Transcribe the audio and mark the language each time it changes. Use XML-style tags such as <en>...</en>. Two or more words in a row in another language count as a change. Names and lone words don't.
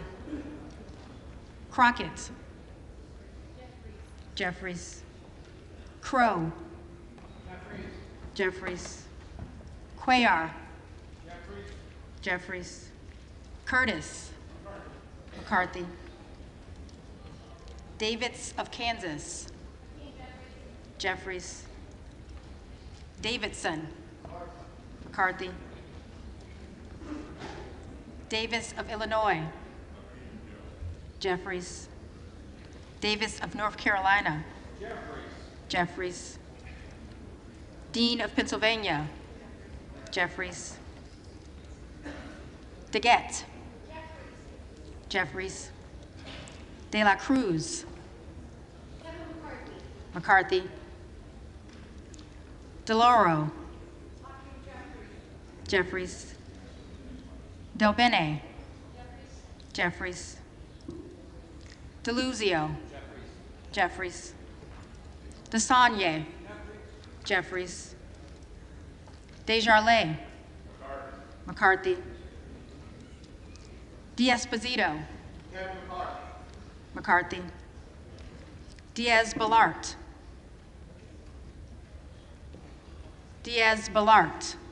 <en>Crockett. Jeffries. Crow. Jeffries. Cuellar. Jeffries. Curtis. McCarthy. Davids of Kansas. Jeffries. Davidson. McCarthy. Davis of Illinois. Jeffries. Davis of North Carolina. Jeffries. Dean of Pennsylvania. Jeffries. Gaetz. Jeffries. De la Cruz. McCarthy. DeLauro. Jeffries. Del Bene. Jeffries. DeLuzio. Jeffries. DeSagne. Jeffries. Desjardins. McCarthy. D'Esposito. McCarthy. Diaz-Balart. Diaz-Balart.</en>